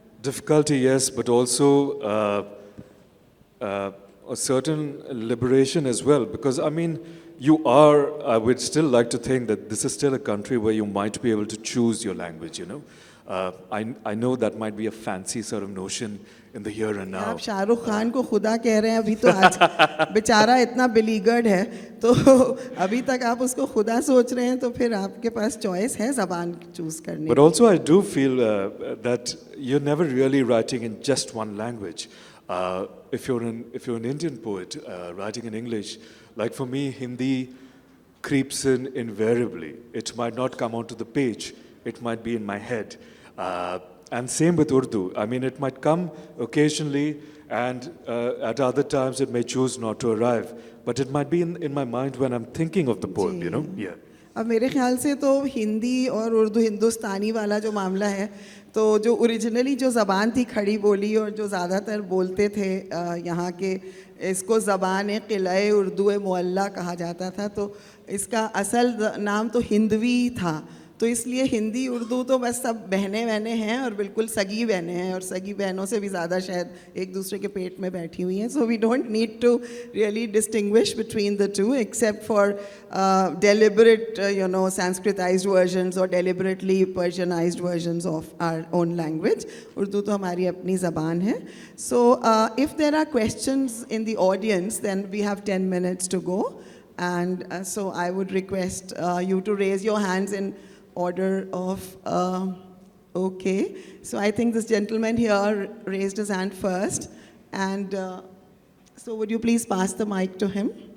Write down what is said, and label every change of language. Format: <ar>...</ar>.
<en>Difficulty, yes, but also a certain liberation as well, because I would still like to think that this is still a country where you might be able to choose your language, I know that might be a fancy sort of notion in the here and now.</en> <hi>आप शाहरुख खान को खुदा कह रहे हैं, अभी तो आज बेचारा इतना बिलीगर्ड है, तो अभी तक आप उसको खुदा सोच रहे हैं, तो फिर आपके पास चॉइस है ज़बान चूज करने.</hi> <en>But also I do feel that you're never really writing in just one language. If you're an Indian poet writing in English, like for me, Hindi creeps in invariably. It might not come onto the page. It might be in my head. And same with Urdu. It might come occasionally, and at other times it may choose not to arrive. But it might be in my mind when I'm thinking of the poem, Yeah.</en> <hi>अब मेरे ख्याल से तो हिंदी और उर्दू हिंदुस्तानी वाला जो मामला है, तो जो ओरिजिनली जो ज़बान थी खड़ी बोली और जो ज़्यादातर बोलते थे यहाँ के, इसको ज़बान क़िले उर्दू मुअल्ला कहा जाता था, तो इसका असल नाम तो हिंदवी था. तो इसलिए हिंदी उर्दू तो बस सब बहनें वहनें हैं, और बिल्कुल सगी बहनें हैं, और सगी बहनों से भी ज़्यादा शायद एक दूसरे के पेट में बैठी हुई हैं.</hi> <en>So we don't need to really distinguish between the two, except for deliberate sanskritized versions or deliberately Persianized versions of our own language.</en> <hi>Urdu तो हमारी अपनी ज़बान है.</hi> <en>So if there are questions in the audience, then we have 10 minutes to go, and so I would request you to raise your hands in order of, okay. So I think this gentleman here raised his hand first, and so would you please pass the mic to him?</en>